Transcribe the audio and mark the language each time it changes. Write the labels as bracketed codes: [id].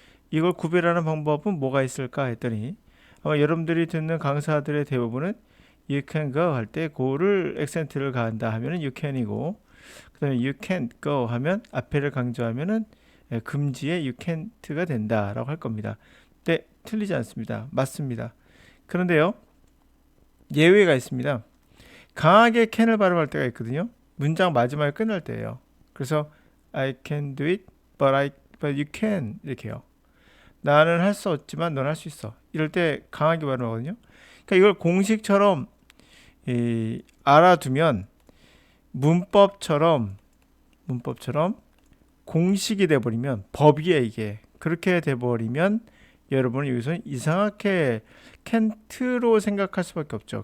[ko] 이걸 구별하는 방법은 뭐가 있을까 했더니 아마 여러분들이 듣는 강사들의 대부분은 [en] you can go [ko] 할 때 go를 액센트를 가한다 하면은 you can이고, 그다음에 [en] you can't go [ko] 하면 앞에를 강조하면은 금지의 you can't가 된다라고 할 겁니다. 네, 틀리지 않습니다. 맞습니다. 그런데요, 예외가 있습니다. 강하게 can을 발음할 때가 있거든요. 문장 마지막에 끝날 때예요. 그래서 [en] I can do it, but you can [ko] 이렇게요. 나는 할 수 없지만 넌 할 수 있어. 이럴 때 강하게 발음하거든요. 그러니까 이걸 공식처럼 알아두면 문법처럼 공식이 돼버리면 법이에요 이게. 그렇게 돼버리면 여러분은 여기서 이상하게 캔트로 생각할 수밖에 없죠.